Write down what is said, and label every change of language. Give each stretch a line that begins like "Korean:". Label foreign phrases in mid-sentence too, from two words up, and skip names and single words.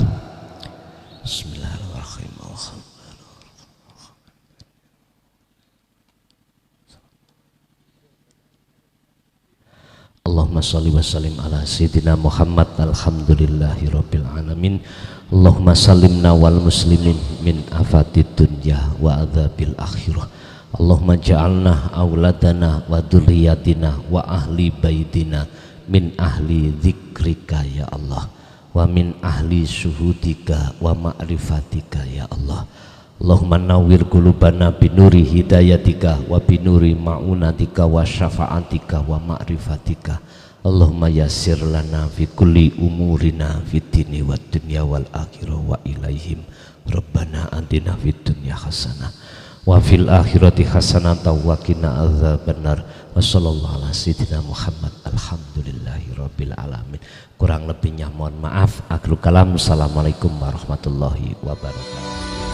Arabic: بسم الله الرحمن الرحيم. اللهم صل وسلم على سيدنا محمد. الحمد لله رب العالمين. اللهم سلمنا والمسلمين من آفات الدنيا وعذاب الآخرة. اللهم اجعلنا أولادنا وذرياتنا وأهل بيتنا من أهل ذكرك يا الله، ومن أهل شهودك ومعرفتك يا الله. اللهم نور قلوبنا بنور هدايتك وبنور معونتك وشفاعتك ومعرفتك. اللهم يسر لنا في كل أمورنا في الدين والدنيا والآخرة وإليهم. ربنا آتنا في الدنيا حسنة وفي الآخرة حسنة وقنا عذاب النار. وصلى الله على سيدنا محمد. الحمد لله رب العالمين.
Indonesian: Kurang lebihnya mohon maaf.
Arabic: آخر الكلام. السلام عليكم ورحمة الله وبركاته.